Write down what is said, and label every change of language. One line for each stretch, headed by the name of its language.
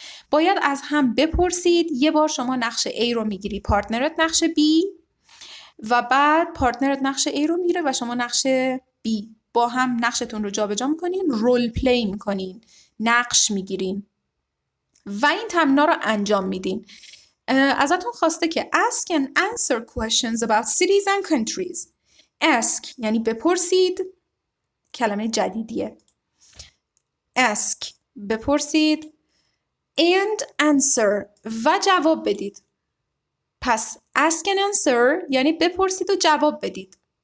Persian: باید از هم بپرسید. یه بار شما نقش A رو میگیری، پارتنرت نقش B و بعد پارتنرت نقش A رو میگیره و شما نقش B. با هم نقشتون رو جابجا میکنین، رول پلی میکنین، نقش میگیرین و این تمرین‌ها رو انجام میدین. ازتون خواسته که
English: ask and answer questions about cities and countries.
Persian: ask یعنی بپرسید، کلمه جدیدیه. ask بپرسید and answer و جواب بدید. پس ask and answer یعنی بپرسید و جواب بدید.